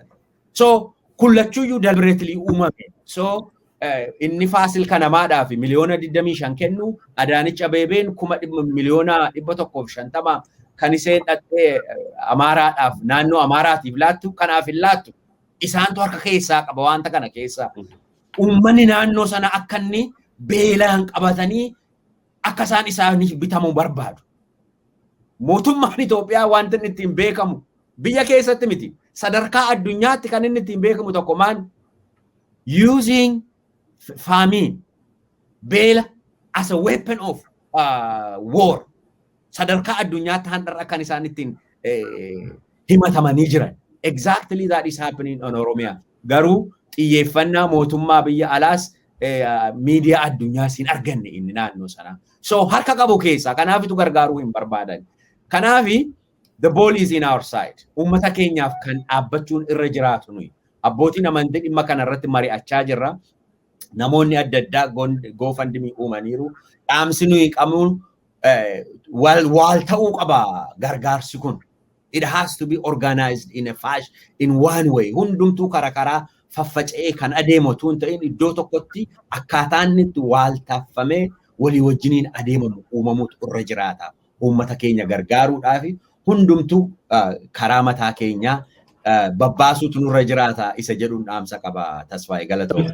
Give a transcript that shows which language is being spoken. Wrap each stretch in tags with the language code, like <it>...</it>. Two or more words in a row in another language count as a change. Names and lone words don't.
<om>So kullachuuyyuu deliberately uumame. So inni Faasil Kanamaadhaaf miliyoona 25 kennu Adaanech Abeebeen miliyoona 150 kan iseen dhattee Amaaraadhaaf naannoo Amaaraatiif laattu kanaaf hin laattu isaantu harka keessaa qaba wanta kana keessaa. Uummanni naannoo sana akka inni beelaan qabatanii akka isaan isaaniif bitamuu barbaadu. Mootummaan Itoophiyaa wanti inni ittiin beekamu biyya keessatti miti sadarkaa addunyaatti kan inni ittiin beekamu tokko maan</om> <en>using famine</en> <om>beela</om> <en>as a weapon of war</en> <om>sadarkaa addunyaatti handharra kan isaan ittiin himatamanii jiran.</om> <en>Exactly that is happening on Oromia.</en> <om>Garuu xiyyeeffannaa mootummaa biyya alaas miidiyaa addunyaa siin arganne inni naannoo sana. So harka qabu keessa kanaafitu gargaaruu hin barbaadan. Kanaafi</om> <en>the ball is in our side.</en> <om>Uummata keenyaaf kan dhaabbachuun irra jiraatu nuyi. Abbootiin amantii dhimma kana irratti mari'achaa jirra. Namoonni adda addaa GoFundMe uumaniiru. Dhaamsi nuyi qabnu wal ta'uu qaba gargaarsi kun.</om> <en>It has to be organized in one way.</en> <om>Hundumtuu karaa faffaca'ee kan adeemu tun ta'in iddoo tokkotti akkaataan itti wal taffamee walii wajjiniin adeemamu uumamuutu irra jiraata. Uummata keenya gargaaruudhaaf hundumtu karaa mataa keenyaa babbaasuutu nurra jiraata isa jedhuun dhaamsa qaba Tasfaayee Galatooma.</om>